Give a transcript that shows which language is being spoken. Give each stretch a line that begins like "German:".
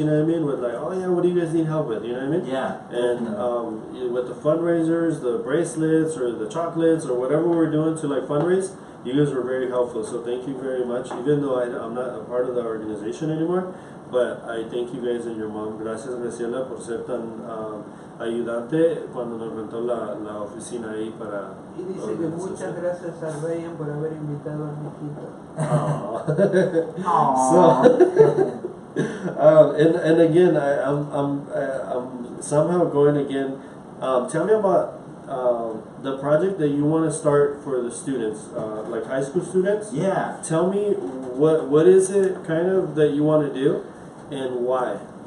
English: You know what I mean? With like, oh yeah, what do you guys need help with? You know what I mean? Yeah. And with the fundraisers, the bracelets or the chocolates or whatever we're doing to like fundraise, you guys were very helpful. So thank you very much. Even though I'm not a part of the organization anymore. but I thank you guys and your mom.
Spanish: Gracias, Graciela, por ser tan ayudante cuando nos rentó la oficina ahí para... Y dice que muchas gracias a Ryan por haber invitado a mi hijito.
English: And again, I'm somehow going again. Tell me about the project that you want to start for the students, like high school students. Yeah. Tell me what is it kind of that you want to do, and why.